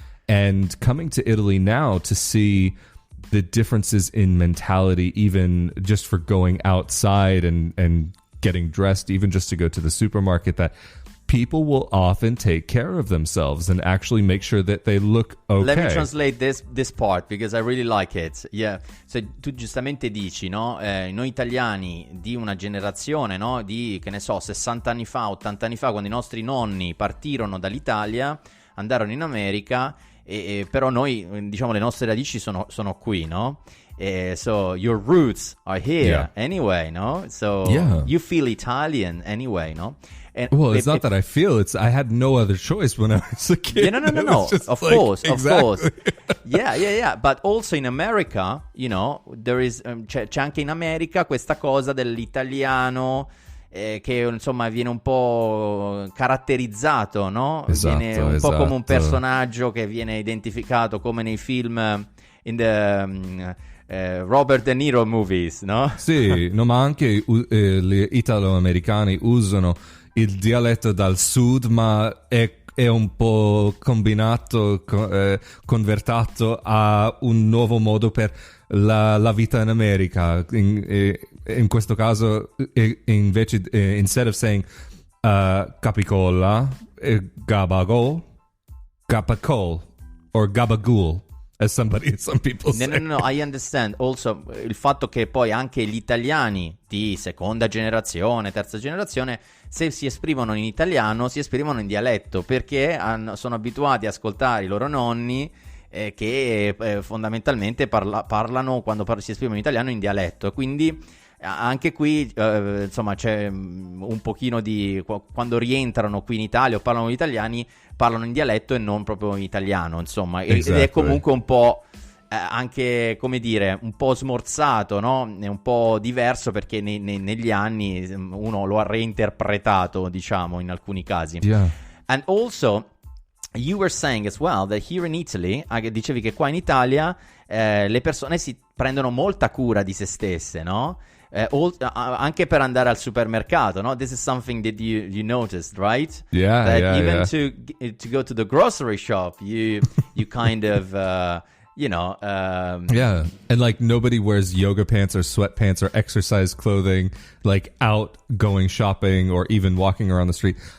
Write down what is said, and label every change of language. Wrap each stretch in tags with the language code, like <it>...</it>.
<en>And coming to Italy now to see the differences in mentality, even just for going outside and getting dressed, even just to go to the supermarket, that people will often take care of themselves and actually make sure that they look okay. Let me translate this part because I really like it. Yeah.</en> <it>So, tu giustamente dici, no? Noi italiani di una generazione, no? Di, che ne so, 60 anni fa, 80 anni fa, quando i nostri nonni partirono dall'Italia, andarono in America, però noi, diciamo, le nostre radici sono qui, no?</it> <en>So your roots are here anyway, no? So you feel Italian anyway, no? And well, it's not that I feel, it's I had no other choice when I was a kid. Yeah, no. Of course. Yeah. But also in America, you know, there is</en> <it>c'è anche in America questa cosa dell'italiano che insomma viene un po' caratterizzato, no? Viene un po' come un personaggio che viene identificato come nei film</it> <en>in the Robert De Niro movies,</en> <it>no? Sì, no, ma anche gli italoamericani usano il dialetto dal sud, ma è un po' combinato, convertato a un nuovo modo per la vita in America. In questo caso, invece,</it> <en>instead of saying capicola, gabagol, gabacol, or gabagool, as some people say. No, I understand.</en> <it>Also, il fatto che poi anche gli italiani di seconda generazione, terza generazione, se si esprimono in italiano, si esprimono in dialetto, perché sono abituati a ascoltare i loro nonni che fondamentalmente parlano, quando si esprimono in italiano, in dialetto. E quindi anche qui, insomma, c'è un pochino di... Quando rientrano qui in Italia o parlano gli italiani, parlano in dialetto e non proprio in italiano, insomma. Ed è comunque un po'... anche, come dire, un po' smorzato, no? È un po' diverso perché negli anni uno lo ha reinterpretato, diciamo, in alcuni casi.</it> <en>Yeah. And also, you were saying as well that here in Italy,</en> <it>dicevi che qua in Italia le persone si prendono molta cura di se stesse, no? Anche per andare al supermercato, no?</it> <en>This is something that you noticed, right? Yeah, that even to go to the grocery shop, you kind of... you know, yeah, and like nobody wears yoga pants or sweatpants or exercise clothing like out going shopping or even walking around the street.</en>